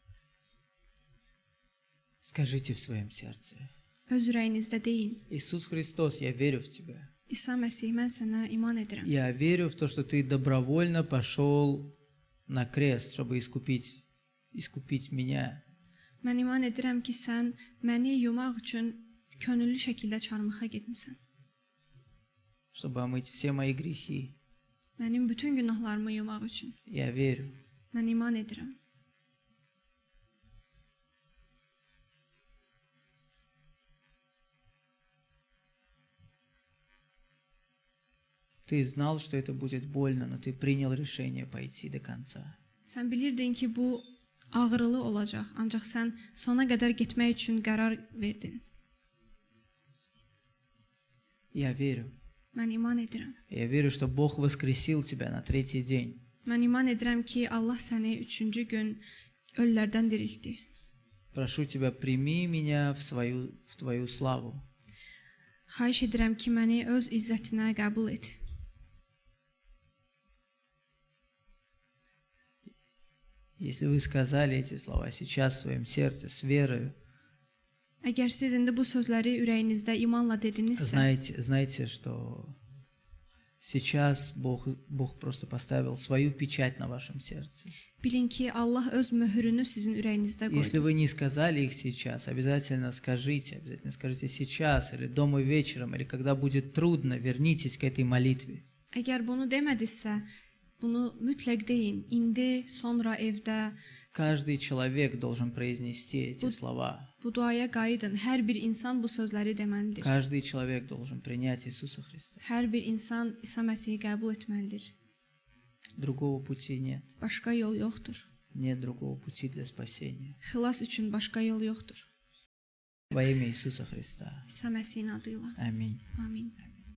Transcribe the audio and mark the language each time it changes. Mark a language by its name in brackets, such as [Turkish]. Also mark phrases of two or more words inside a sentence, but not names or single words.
[Russian] скажите в своем сердце: [Azerbaijani] öz ürəyinizdə deyin: [Russian] Иисус Христос, я верю в Тебя. [Azerbaijani] İsa Məsih, mən sənə iman edirəm. [Russian] Я верю в то, что Ты добровольно пошел на крест, чтобы искупить меня. [Azerbaijani] Mən iman edirəm ki, sən məni yumaq üçün könüllü şəkildə çarmıxa getmisən. [Russian] чтобы омыть все мои грехи. [Azerbaijani] Mənim bütün günahlarımı yumaq üçün. [Russian] Я верю. [Azerbaijani] Mən iman edirəm. [Russian] Ты знал, что это будет больно, но ты принял решение пойти до конца. [Azerbaijani] Sən bilirdin ki, bu ağrılı olacaq, ancaq sən sona qədər getmək üçün qərar verdin. [Russian] Я верю. [Azerbaijani] Mən iman edirəm. [Russian] Я верю, что Бог воскресил тебя на третий день. [Azerbaijani] Mən iman edirəm ki, Allah səni 3-cü gün ölülərdən diriltdi. [Russian] Прошу тебя, прими меня в твою славу. [Azerbaijani] Xahiş edirəm ki, məni öz izzətinə qəbul et. [Russian] Если вы сказали эти слова сейчас в своем сердце с верою, [Azerbaijani] Əgər siz indi bu sözləri ürəyinizdə imanla dedinizsə, [Russian] знайте, что сейчас Бог просто поставил свою печать на вашем сердце. [Azerbaijani] bilin ki, Allah öz möhrünü sizin ürəyinizdə [Russian] Если [Azerbaijani] qoydu. [Russian] вы не сказали их сейчас, обязательно скажите сейчас, или дома вечером, или когда будет трудно, вернитесь к этой молитве. [Azerbaijani] Əgər bunu demədinizsə, bunu mütləq deyin. İndi, sonra evdə [Russian] Каждый человек должен произнести эти слова. [Azerbaijani] bu duaya qayıdın. Hər bir insan bu sözləri deməlidir. [Russian] Каждый человек должен принять Иисуса Христа. [Azerbaijani] Hər bir insan İsa Məsihi qəbul etməlidir. [Russian] Другого пути нет. [Azerbaijani] Başqa yol yoxdur. [Russian] Нет другого пути для спасения. [Azerbaijani] Xilas üçün başqa yol yoxdur. [Russian] Во имя Иисуса Христа. [Azerbaijani] İsa Məsihin adı ilə. [Russian] Аминь. [Azerbaijani] Amin.